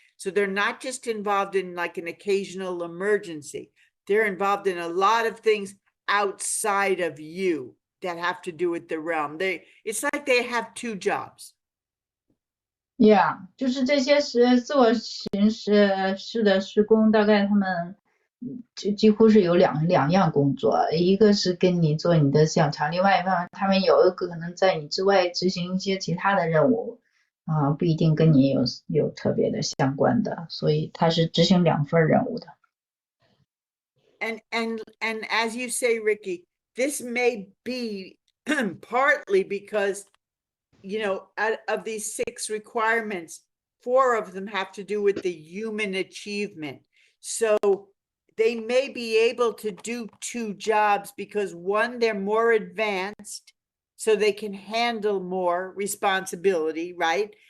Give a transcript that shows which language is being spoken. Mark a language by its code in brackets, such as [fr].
[en] So they're not just involved in like an occasional emergency. They're involved in a lot of things outside of you that have to do with the realm. It's like they have 2 jobs. [zh] Yeah, 就是这些自我形式的施工，大概他们几乎是有两样工作，一个是跟你做你的想场，另外一方面他们有可能在你之外执行一些其他的任务啊，不一定跟你有特别的相关的，所以他是执行2份任务的。 [en] And as you say, Ricky, this may be partly because, you know, out of these 6 requirements, 4 of them have to do with the human achievement. So they may be able to do 2 jobs because 1, they're more advanced, so they can handle more responsibility, right?